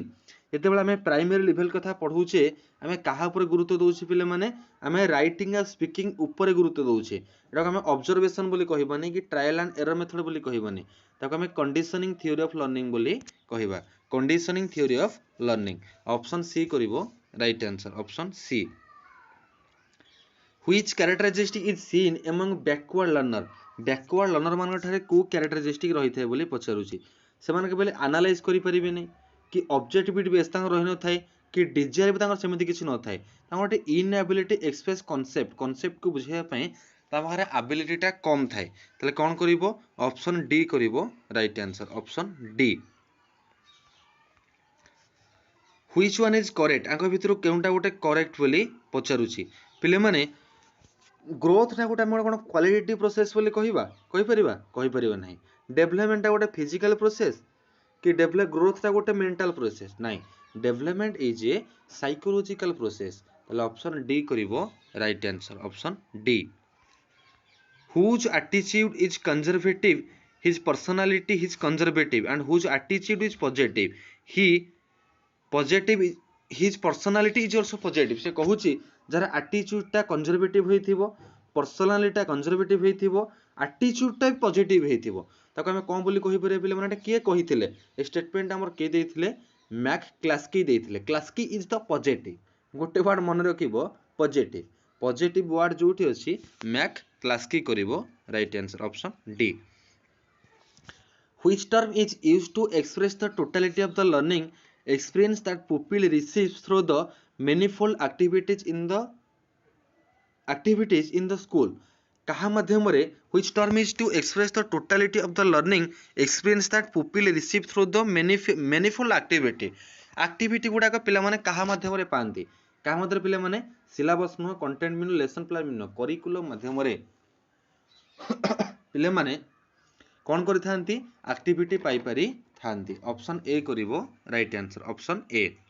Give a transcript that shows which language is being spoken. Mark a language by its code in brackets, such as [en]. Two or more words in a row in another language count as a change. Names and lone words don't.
[or] ଯେତେବେଳେ ଆମେ [en] primary level [or] କଥା ପଢ଼ୁଛେ ଆମେ କାହା ଉପରେ ଗୁରୁତ୍ୱ ଦେଉଛେ ପିଲାମାନେ? ଆମେ ରାଇଟିଂ ଆଉ ସ୍ପିକିଂ ଉପରେ ଗୁରୁତ୍ୱ ଦେଉଛେ। ଏଟାକୁ ଆମେ ଅବଜର୍ଭେସନ ବୋଲି କହିବାନି କି [en] trial and error method [or] ବୋଲି କହିବାନି। ତାକୁ ଆମେ [en] conditioning theory of learning [or] ବୋଲି କହିବା। [en] conditioning theory of learning. Option C କରିବ right answer. Option C. Which characteristic is seen among backward learner? backward learner [or] ମାନଙ୍କ ଠାରେ କୋଉ characteristic ରହିଥାଏ ବୋଲି ପଚାରୁଛି। ସେମାନେ କେବଳ ଆନାଲାଇଜ କରିପାରିବେ ନାହିଁ କି [en] objectivity base [or] ତାଙ୍କର ରହିନଥାଏ କି ଡିଜାୟାର ବି ତାଙ୍କର ସେମିତି କିଛି ନଥାଏ। ତାଙ୍କର ଗୋଟେ [en] inability express [or] କନସେପ୍ଟକୁ ବୁଝାଇବା ପାଇଁ ତା ପାଖରେ ଆବିଲିଟିଟା କମ୍ ଥାଏ। ତାହେଲେ କ'ଣ କରିବ? [en] option D କରିବ right answer. Option D. Which one is correct? [or] ଆଙ୍କ ଭିତରୁ କେଉଁଟା ଗୋଟେ କରେକ୍ଟ ବୋଲି ପଚାରୁଛି। ପିଲାମାନେ ଗ୍ରୋଥଟା ଗୋଟେ ଆମର କ'ଣ [en] qualitative process [or] ବୋଲି କହିପାରିବା? କହିପାରିବା ନାହିଁ। ଡେଭଲପମେଣ୍ଟଟା ଗୋଟେ [en] physical process [or] କି ଗ୍ରୋଥଟା ଗୋଟେ [en] mental process? ନାହିଁ, development is a psychological process. ତାହେଲେ option D କରିବ right answer. Option D. Whose attitude is conservative? His personality is conservative and whose attitude is positive? His personality is also positive. [or] ସେ କହୁଛି ଯାହାର ଆଟିଚ୍ୟୁଡଟା କନଜରଭେଟିଭ ହେଇଥିବ, ପର୍ସନାଲିଟା କନଜରଭେଟିଭ ହେଇଥିବ, ଆଟିଚ୍ୟୁଡଟା ବି ପଜିଟିଭ ହେଇଥିବ। ତାକୁ ଆମେ କ'ଣ ବୋଲି କହିପାରିବା ପିଲାମାନେ? ଏଟା କିଏ କହିଥିଲେ? ଏ ଷ୍ଟେଟମେଣ୍ଟ ଆମର କିଏ ଦେଇଥିଲେ? ମ୍ୟାକ୍ କ୍ଲାସ୍କି ଦେଇଥିଲେ। କ୍ଲାସ୍କି [en] is the positive. [or] ଗୋଟେ ୱାର୍ଡ ମନେ ରଖିବ, ପଜିଟିଭ। ପଜିଟିଭ ୱାର୍ଡ ଯୋଉଠି ଅଛି ମ୍ୟାକ୍ କ୍ଲାସ୍କି କରିବ [en] right answer. option D. Which term is used to express the totality of the learning experience that pupil receives through the manifold activities in the school? [or] କାହା ମାଧ୍ୟମରେ [en] which term is to express the totality of the learning experience that pupil receive through the manifold activity? [or] ଆକ୍ଟିଭିଟି ଗୁଡ଼ାକ ପିଲାମାନେ କାହା ମାଧ୍ୟମରେ ପାଆନ୍ତି? କାହା ମାଧ୍ୟମରେ ପିଲାମାନେ? ସିଲାବସ୍ ନୁହଁ, କଣ୍ଟେଣ୍ଟ ବି ନୁହଁ, [en] lesson plan [or] ବି ନୁହଁ, କରିକୁଲମ୍ ମାଧ୍ୟମରେ ପିଲାମାନେ କ'ଣ କରିଥାନ୍ତି? [en] ଆକ୍ଟିଭିଟି ପାଇପାରିଥାନ୍ତି। option A କରିବ right answer. Option A.